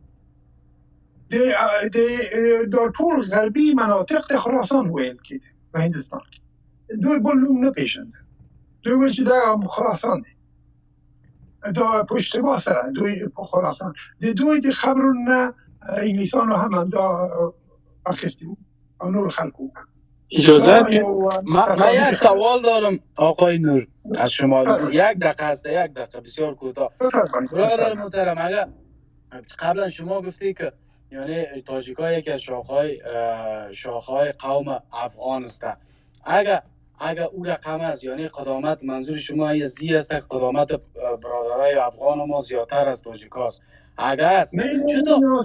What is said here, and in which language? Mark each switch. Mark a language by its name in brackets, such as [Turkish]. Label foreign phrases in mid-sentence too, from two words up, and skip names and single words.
[Pashto] دا ټول غربي مناطق د خراسان ویل کېده په هندوستان کې دوی بل نوم نه پیژنده دوی ویل چې دا خراسان دی دا په اشتباه سره دوی په خراسان د دوی د خبرونو نه انګلیسانو هم دا اخیستی و او نور خلکو [Persian] اجازه من یک سوال دارم آقای نور از شما یک دقیقه است یک دقیقه بسیار کوتاه برادر محترم اگر قبلا شما گفتی که یعنی تاجیک‌ها یکی از شاخه‌های قوم افغان است اگر او رقم است یعنی قدامت منظور شما یزدی است که قدامت برادرای افغان ما زیادتر از تاجیک‌هاست اگر است چطور